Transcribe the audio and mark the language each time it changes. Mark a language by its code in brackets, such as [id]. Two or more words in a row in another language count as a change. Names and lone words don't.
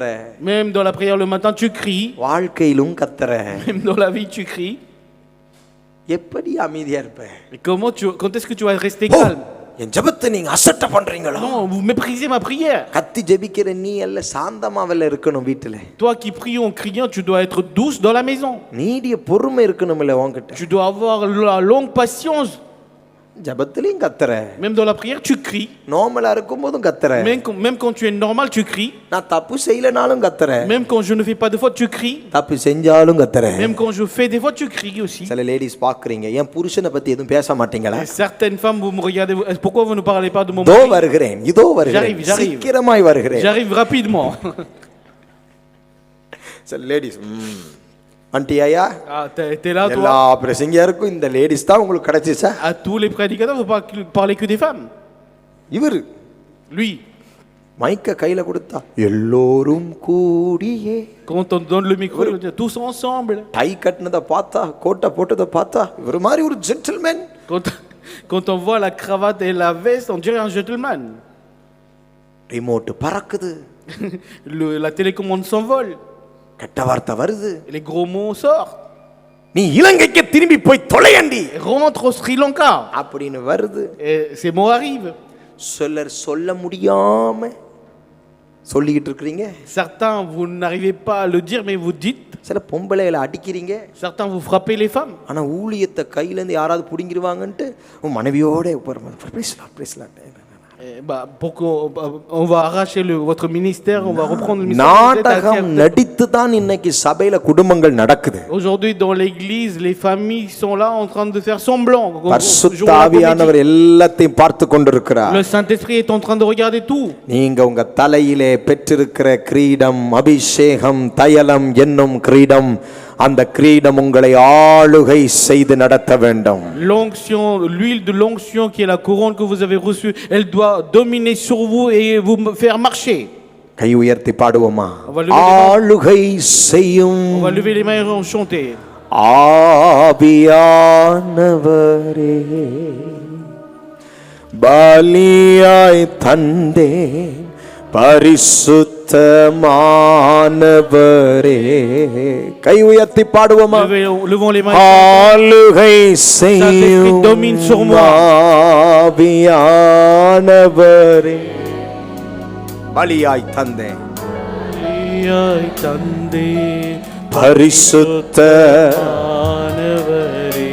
[fr] Même dans la prière le matin tu cries. [ta] வாழ்க்கையிலும் கத்தற. [fr] Même dans la vie tu cries. [ta] எப்படி அமைதியா இருப்ப? [fr] Quand est-ce que tu vas rester calme? [ta] என் ஜெபத்தை நீங்க அசட்ட பண்றீங்களா? [fr] Non, vous méprisez ma prière. [ta] கத்தி ஜெபிக்கிற நீ அல்ல சாந்தமாவல இருக்கணும் வீட்ல. [fr] Toi qui pries en criant, tu dois être douce dans la maison. [ta] நீடிய பொறுமை இருக்கணும்ல உன்கிட்ட. [fr] Tu dois avoir la longue patience. [ta] ஜெபத்திலும் கத்தற. [fr] Même dans la prière tu cries. [ta] நார்மலா இருக்கும்போதும் கத்தற. [fr] Même quand tu es normal tu cries. [ta] நான் தப்பு செய்யலனாலும் கத்தற. [fr] Même quand je ne fais pas de faute tu cries. [ta] தப்பு செஞ்சாலும் கத்தற. [fr] Même quand je fais des fautes tu cries aussi. [ta] சில லேடிஸ் பாக்குறீங்க என் புருஷனை பத்தி எதுவும் பேச மாட்டீங்களா? [fr] Certaines femmes vous me regardez, pourquoi vous ne parlez pas de mon [ta] இதோ [fr] mari? [ta] வருகிறேன் இதோ வருகிறேன் சீக்கிரமாய் வருகிறேன். [fr] J'arrive rapidement. [ta] சில லேடிஸ் ஆண்டியா [fr] t'es là toi. [ta] எல்லா பிரசங்கியாருக்கும் இந்த லேடிஸ் தான் உங்களுக்கு கிடைச்சிச்சா? [fr] À tous les prédicateurs vous parlez que des femmes. [ta] இவரு [fr] Lui [ta] மைக்க கையில கொடுத்தா எல்லோரும் கூடியே. [fr] quand on donne le micro il dit tous ensemble. [ta] டை கட்டினத பார்த்தா கோட்டை போட்டத பார்த்தா இவரு மாதிரி ஒரு ஜென்டில்மேன். [fr] Quand on voit la cravate et la veste on dirait un gentleman. [ta] ரிமோட் பறக்குது. [fr] La télécommande s'envole, [ta] கெட்ட வார்த்தை வருது. [fr] les gros mots sortent. [ta] நீ இலங்கைக்கு திரும்பி போய் தொலையண்டி [fr] Rentre au Sri Lanka. [ta] அப்படின்னு வருது. [fr] Et ces mots arrivent. [ta] சிலர் சொல்ல முடியாம சொல்லிக்கிட்டு இருக்கிறீங்க. [fr] Certains, vous n'arrivez pas à le dire, mais vous dites. [ta] சில பொம்பளைகளை அடிக்கிறீங்க. [fr] Certains, vous frappez les femmes. [ta] ஆனா ஊழியத்தை கையில இருந்து யாராவது புடிங்கிருவாங்கன்ட்டு உன் மனைவியோட பேசலாம். [fr] Pour qu'on va arracher votre ministère, on va reprendre le ministère. [ta] நாடகம் நடித்து தான் இன்னைக்கு சபையில குடும்பங்கள் நடக்குது. [fr] Aujourd'hui dans l'église, les familles sont là en train de faire semblant. [ta] பரிசுத்த ஆவியானவர் எல்லாத்தையும் பார்த்து கொண்டிருக்கிறார். [fr] Le Saint-Esprit est en train de regarder tout. [ta] நீங்க உங்க தலையிலே பெற்றிருக்கிற கிரீடம், அபிஷேகம், தைலம் என்னும் கிரீடம், அந்த கிரீடம் உங்களை ஆளுகை செய்து நடத்த வேண்டும். [fr] L'onction, l'huile de l'onction qui est la couronne que vous avez reçue, elle doit dominer sur vous et vous faire marcher. [ta] கை உயர்த்தி பாடுவோமா? ஆளுகை செய்யும். [fr] On va lever les mains et chanter. [ta] ஆவியானவரே பலியாய் தந்தே பரிசுத்தமானவரே. கை உயர்த்தி பாடுவோமா? [fr] Levons les mains. [ta] ஆளுகை செய்யும் ஆவியானவரே பலியாய் தந்தே பரிசுத்தமானவரே.